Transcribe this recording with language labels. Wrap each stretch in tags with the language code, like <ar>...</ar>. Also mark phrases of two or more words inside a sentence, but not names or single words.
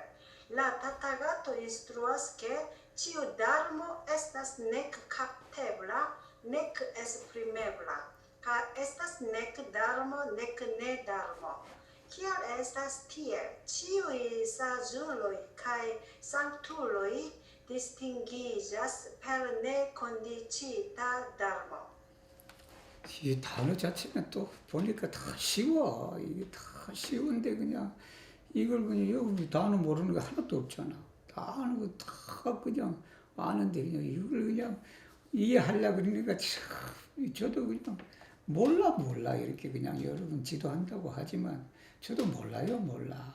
<eo>La Tathagato instruas ke ĉiu darmo estas nek kaptebla, nek esprimebla, kaj estas nek darmo, nek ne darmo. Kial estas tiel? Ĉiuj saĝuloj kaj sanktuloj distingiĝas per nekondicita darmo.</eo> <ko>이 단어 자체는 또 보니까 다 쉬워. 이게 다 쉬운데 그냥 이걸 그냥 여기 단어 모르는 거 하나도 없잖아. 다 아는 거 다 그냥 아는데 그냥 이걸 그냥 이해하려고 그러니까 참 저도 그냥 몰라 이렇게 그냥 여러분 지도한다고 하지만 저도 몰라.</ko>